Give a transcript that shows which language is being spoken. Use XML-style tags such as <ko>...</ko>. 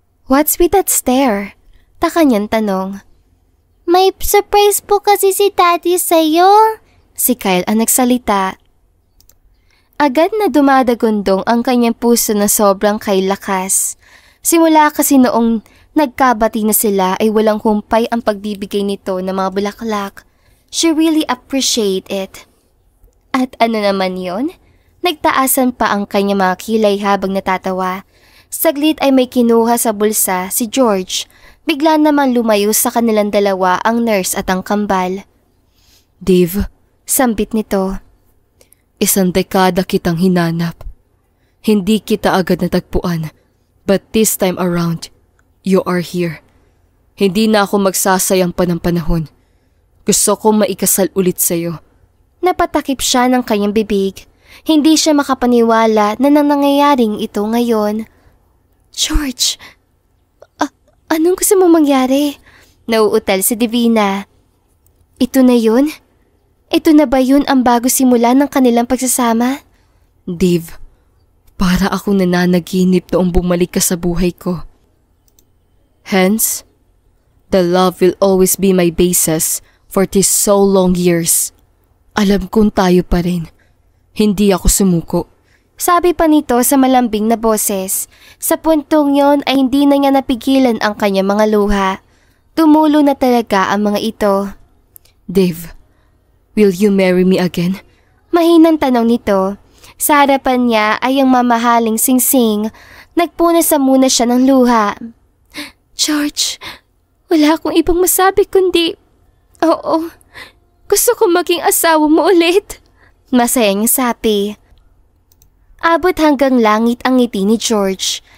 <en>What's with that stare?</en> <tl>Taka niyang tanong. May surprise po kasi si Daddy sa'yo. Si Kyle ang nagsalita. Agad na dumadagundong ang kanyang puso na sobrang kay lakas. Simula kasi noong nagkabati na sila ay walang humpay ang pagbibigay nito ng mga bulaklak.</tl> <en>She really appreciate it.</en> <tl>At ano naman yon? Nagtaasan pa ang kanyang mga kilay habang natatawa. Saglit ay may kinuha sa bulsa si George. Bigla naman lumayo sa kanilang dalawa ang nurse at ang kambal. Dave, sambit nito. 1 dekada kitang hinanap. Hindi kita agad natagpuan.</tl> <en>But this time around, you are here.</en> <tl>Hindi na ako magsasayang pa ng panahon. Gusto kong maikasal ulit sa'yo. Napatakip siya ng kanyang bibig. Hindi siya makapaniwala na nangyayaring ito ngayon. George, anong gusto mo mangyari? Nauutal si Divina. Ito na yun? Ito na ba yun ang bago simula ng kanilang pagsasama? Div, para akong nananaginip noong bumalik ka sa buhay ko.</tl> <en>Hence, the love will always be my basis for these so long years.</en> <tl>Alam kong tayo pa rin. Hindi ako sumuko. Sabi pa nito sa malambing na boses. Sa puntong yon ay hindi na niya napigilan ang kanyang mga luha. Tumulo na talaga ang mga ito.</tl> <en>Dave, will you marry me again?</en> <tl>Mahinang tanong nito. Sa harapan niya ay ang mamahaling singsing. Nagpunasa muna siya ng luha. George, wala akong ibang masabi kundi, oo, gusto kong maging asawa mo ulit. Masaya niyang sabi. Abot hanggang langit ang ngiti ni George.</tl>